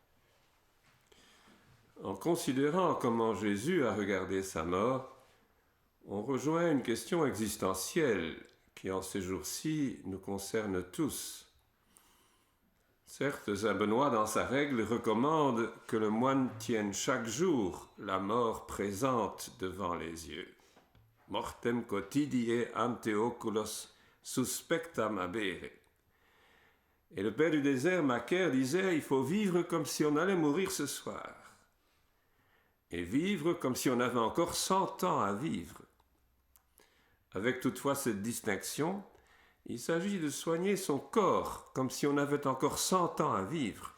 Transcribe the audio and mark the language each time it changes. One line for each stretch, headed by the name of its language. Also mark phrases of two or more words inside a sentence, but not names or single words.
French: En considérant comment Jésus a regardé sa mort, on rejoint une question existentielle qui en ces jours-ci nous concerne tous. Certes, Saint Benoît, dans sa règle, recommande que le moine tienne chaque jour la mort présente devant les yeux.
Latin: Mortem quotidie ante oculos suspectam habere.
French: Et le père du désert, Macaire, disait, il faut vivre comme si on allait mourir ce soir. Et vivre comme si on avait encore 100 ans à vivre. Avec toutefois cette distinction, il s'agit de soigner son corps comme si on avait encore 100 ans à vivre.